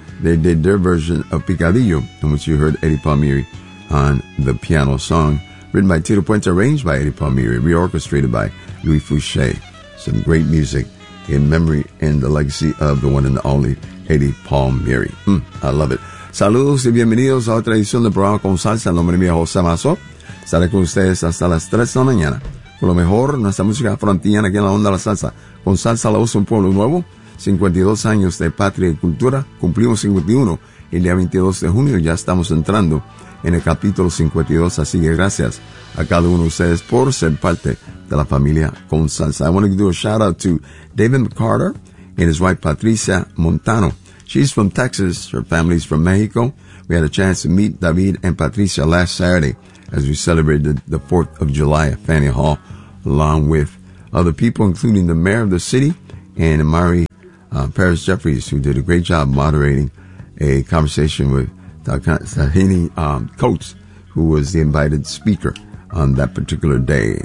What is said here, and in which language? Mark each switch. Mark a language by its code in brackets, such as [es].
[en] They did their version of Picadillo, in which you heard Eddie Palmieri on the piano song, written by Tito Puente, arranged by Eddie Palmieri, reorchestrated by Luis Fouché. Some great music in memory and the legacy of the one and the only Eddie Palmieri. I love it. [es] Saludos y bienvenidos a otra edición del programa con salsa. El nombre mío es José Mazo. Estaré con ustedes hasta las 3 de la mañana. Con lo mejor, nuestra música frontiana aquí en la Onda de la Salsa. Con salsa la voz de un pueblo nuevo. 52 años de patria y cultura. Cumplimos 51 el día 22 de junio. Ya estamos entrando en el capítulo 52. Así que gracias a cada uno de ustedes por ser parte de la familia con salsa. [en] I want to do a shout out to David McCarter and his wife Patricia Montano. She's from Texas. Her family's from Mexico. We had a chance to meet David and Patricia last Saturday as we celebrated the 4th of July at Faneuil Hall, along with other people, including the mayor of the city and Amari Paris Jeffries, who did a great job moderating a conversation with Tahini Coates, who was the invited speaker on that particular day.